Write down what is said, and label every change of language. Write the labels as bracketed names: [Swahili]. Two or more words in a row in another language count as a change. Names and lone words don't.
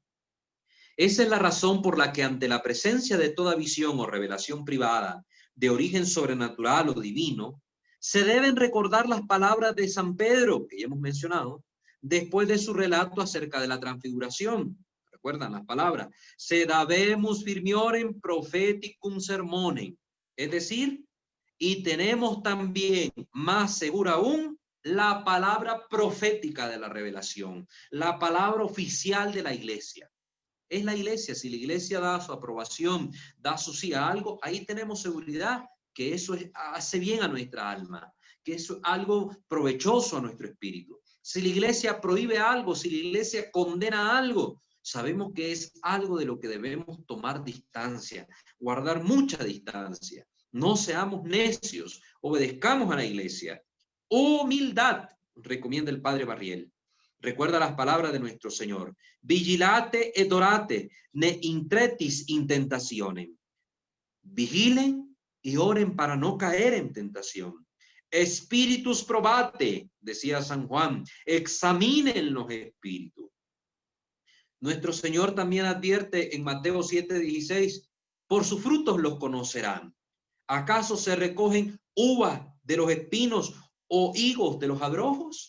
[Spanish] Esa es la razón por la que ante la presencia de toda visión o revelación privada de origen sobrenatural o divino, se deben recordar las palabras de San Pedro, que ya hemos mencionado, después de su relato acerca de la transfiguración. ¿Recuerdan las palabras? [Latin] Sed habemus firmiorem propheticum sermonem. [Spanish] Es decir, y tenemos también, más segura aún, la palabra profética de la revelación, la palabra oficial de la iglesia. Es la iglesia, si la iglesia da su aprobación, da su sí a algo, ahí tenemos seguridad que eso hace bien a nuestra alma, que eso es algo provechoso a nuestro espíritu. Si la iglesia prohíbe algo, si la iglesia condena algo, sabemos que es algo de lo que debemos tomar distancia, guardar mucha distancia. No seamos necios, obedezcamos a la iglesia. Humildad, recomienda el padre Barriel. Recuerda las palabras de nuestro Señor. [Latin] Vigilate et orate, ne intretis in tentationem. [Spanish] Vigilen y oren para no caer en tentación. [Latin] Espíritus probate, [Spanish] decía San Juan, examinen los espíritus. Nuestro Señor también advierte en Mateo 7:16, por sus frutos los conocerán. ¿Acaso se recogen uvas de los espinos o higos de los abrojos?